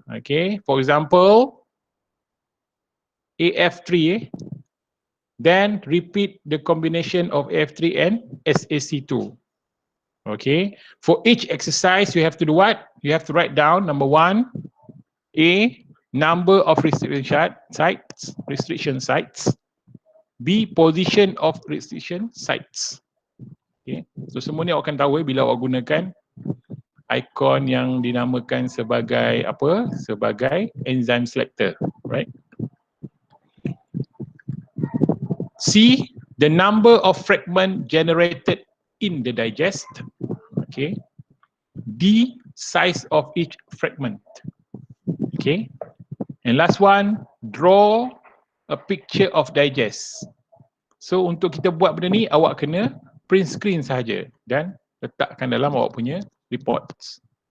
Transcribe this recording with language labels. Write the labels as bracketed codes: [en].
[en] Okay, for example AF3 then repeat the combination of AF3 and SAC2. Okay, for each exercise you have to do what? You have to write down number 1 A, number of restriction sites. B, position of restriction sites. [ms] Okay, so semua ni awak akan tahu bila awak gunakan ikon yang dinamakan sebagai apa? [en] Sebagai enzyme selector, right? C, the number of fragment generated in the digest, okay, D, size of each fragment, okay, and last one, draw a picture of digest. [ms] So untuk kita buat benda ni, awak kena print screen sahaja dan letakkan dalam awak punya reports.